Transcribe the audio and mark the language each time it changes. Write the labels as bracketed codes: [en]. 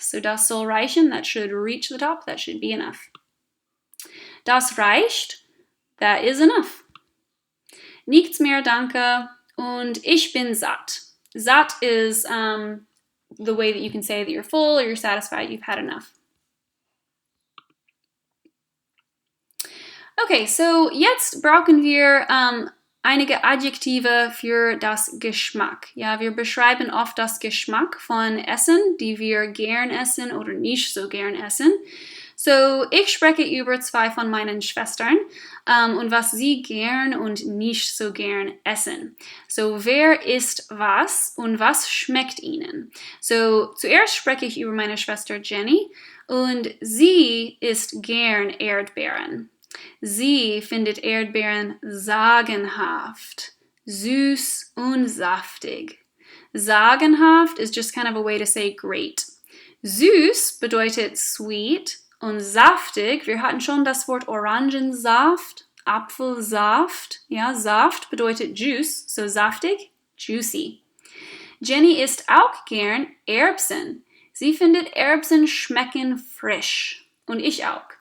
[en] So [de] das soll reichen, [en] that should reach the top, that should be enough. [de] Das reicht, [en] that is enough. [de] Nichts mehr, danke. Und ich bin satt. [en] Satt is the way that you can say that you're full or you're satisfied, you've had enough. [de] Okay, so jetzt brauchen wir einige Adjektive für das Geschmack. Ja, wir beschreiben oft das Geschmack von Essen, die wir gern essen oder nicht so gern essen. So, ich spreche über zwei von meinen Schwestern und was sie gern und nicht so gern essen. So, wer isst was und was schmeckt ihnen? So, zuerst spreche ich über meine Schwester Jenny und sie isst gern Erdbeeren. Sie findet Erdbeeren sagenhaft, süß und saftig. [en] Sagenhaft is just kind of a way to say great. [de] Süß bedeutet sweet und saftig, wir hatten schon das Wort Orangensaft, Apfelsaft. Ja, Saft bedeutet Juice, so saftig, juicy. Jenny isst auch gern Erbsen. Sie findet Erbsen schmecken frisch. Und ich auch.